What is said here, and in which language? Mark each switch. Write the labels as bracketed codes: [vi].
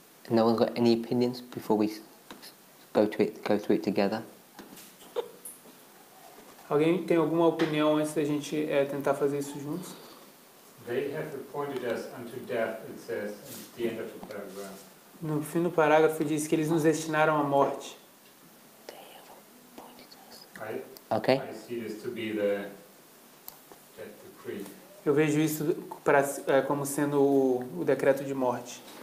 [en] No one's got any opinions before we go through it together? [pt] Alguém tem alguma opinião antes da gente tentar fazer isso juntos? [en] They have appointed us unto death, it says at the end of the paragraph. [pt] No fim do parágrafo diz que eles nos destinaram à morte. [en] Okay. I see this to be the death decree. [pt] Eu vejo isso como sendo o decreto de morte.